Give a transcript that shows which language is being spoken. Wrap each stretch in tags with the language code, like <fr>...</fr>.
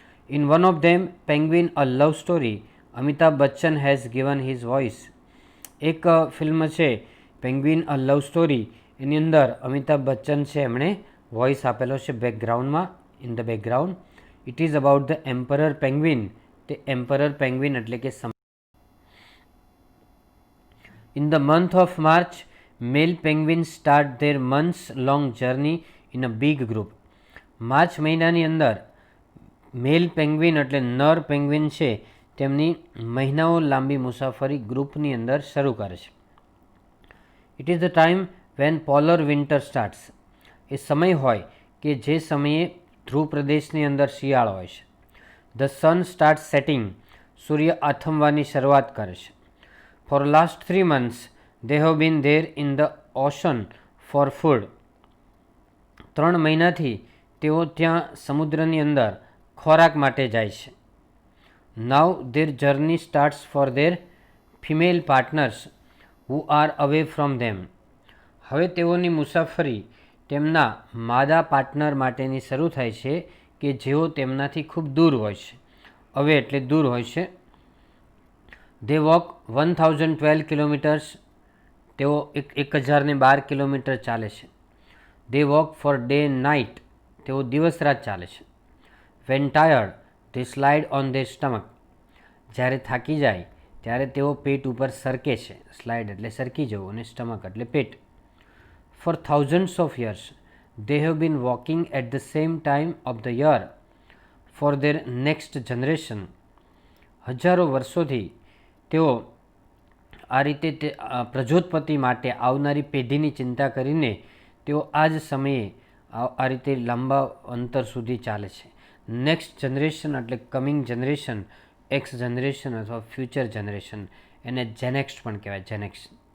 <en>In one of them, penguin a love story, Amitabh Bachchan has given his voice.</en> <gu>એક film છે penguin અ love story, એની અંદર અમિતાભ બચ્ચન છે, એમણે voice આપેલો છે બેકગ્રાઉન્ડમાં,</gu> <en>In the background. It is about the emperor penguin.</en> <gu>તે emperor penguin એટલે કે</gu> <en>In the month of March, male penguins start their months-long journey in a big group.</en> <gu>March મહિનાની અંદર મેલ પેંગ્વિન એટલે નર પેંગ્વિન છે તેમની મહિનાઓ લાંબી મુસાફરી ગ્રુપની અંદર શરૂ કરે છે.</gu> <en>It is the time when polar winter starts.</en> <gu>એ સમય હોય કે જે સમયે ધ્રુવ પ્રદેશની અંદર શિયાળો હોય છે.</gu> <en>The sun start setting.</en> <gu>સૂર્ય આથમવાની શરૂઆત કરે છે.</gu> <en>For last 3 months they have been there in the ocean for food.</en> <gu>3 મહિનાથી તેઓ ત્યાં સમુદ્રની અંદર ખોરાક માટે જાય છે.</gu> <en>Now their journey starts for their female partners who are away from them.</en> <gu>હવે તેઓની મુસાફરી તેમના માદા પાર્ટનર માટેની શરૂ થાય છે કે જેઓ તેમનાથી ખૂબ દૂર હોય છે. અવે એટલે દૂર હોય છે.</gu> <en>They walk 1012 kilometers.</en> <gu>તેઓ 1012 કિલોમીટર ચાલે છે.</gu> <en>They walk for day and night.</en> <gu>તેઓ દિવસ રાત ચાલે છે.</gu> <en>When tired, they slide on their stomach.</en> <gu>જ્યારે થાકી જાય ત્યારે તેઓ પેટ ઉપર સરકે છે. સ્લાઇડ એટલે સરકી જવું અને સ્ટમક એટલે પેટ.</gu> <en>For thousands of years, they have been walking at the same time of the year for their next generation.</en> <gu>હજારો વર્ષોથી તેઓ આ રીતે પ્રજોત્પત્તિ માટે આવનારી પેઢીની ચિંતા કરીને તેઓ આ જ સમયે આ રીતે લાંબા અંતર સુધી ચાલે છે. નેક્સ્ટ જનરેશન એટલે કમિંગ જનરેશન, એક્સ જનરેશન અથવા ફ્યુચર જનરેશન, એને જેનેક્સ પણ કહેવાય. જેનેક્સ.</gu>